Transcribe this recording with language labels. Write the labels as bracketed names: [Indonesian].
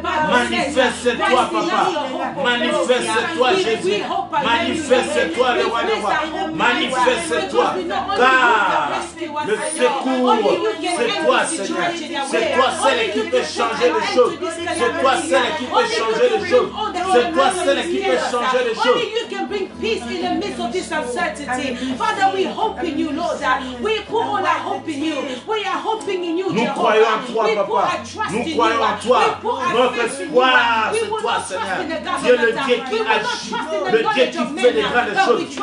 [French] Manifeste-toi, Papa. Manifeste-toi, Jésus. Manifeste-toi, le roi des rois. Manifeste-toi, car le secours, c'est toi, Seigneur. C'est toi, celle qui peut changer les choses. C'est toi, celle qui peut changer les choses. C'est toi, celle qui peut changer les choses. [English] Only you can bring peace in the midst of this uncertainty. Father, we hope in you, Lord. We put all our hope in you. We are hoping in you, [French] Nous croyons en toi, Papa. Nous croyons en toi. Notre espoir, c'est toi, Seigneur. Dieu, le Dieu qui agit, le Dieu qui fait des grandes choses.